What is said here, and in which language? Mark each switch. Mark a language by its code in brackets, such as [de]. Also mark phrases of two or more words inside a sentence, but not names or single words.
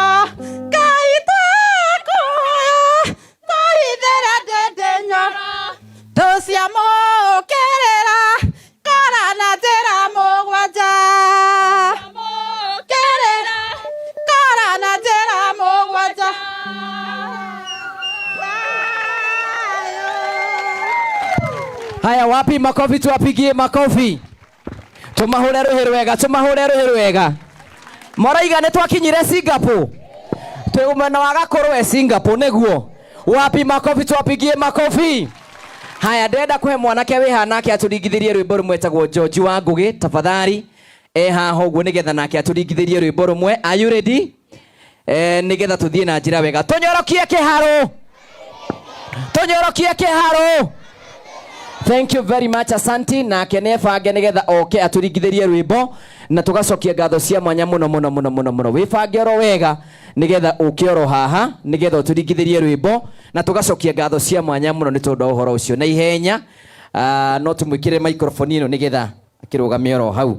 [ki] Ngai twakuhoya twahithĩre ndĩndĩ Nyoro. Thũ cia mũũkĩrĩra kora na njĩra mũgwanja. Mũũkĩrĩra kora na njĩra mũgwanja. [sw] Haya, wapi makofi? Tuwapigie makofi. [ki] Tumahũre rũhĩ rwega, tumahũre rũhĩ rwega. Moraiga nĩ twakinyire Singapore. Twĩ mwena wa Gakũrũ Singapore nĩguo. [sw] Wapi makofi? Tuwapigie makofi. Haya, [ki] ndenda kũhe mwanake wĩ hanake atũringithĩrie rwĩmbo rũmwe etagwo George wa Ngũgĩ tafadhali. Haha ũguo nĩgetha nake atũringithĩrie rwĩmbo rũmwe. [en] Are you ready? [ki] Nĩgetha tũthiĩ na njĩra wega. Tũnyorokie kĩharo. Tũnyorokie kĩharo. [en] Thank you very much, [sw] asanti. [ki] Na kenebange nigetha oke atũringithĩrie rwĩmbo na tũgacokia ngatho cia mwanya mũno mũno mũno mũno mũno. Wĩbange oro wega nigetha ũke oro haha nigetha ũtũringithĩrie rwĩmbo na tũgacokia ngatho cia mwanya mũno nĩ tondũ ũhoro ũcio na ihenya. No tũmwĩkĩre microphone ĩno nigetha akĩrũgamia oro hau.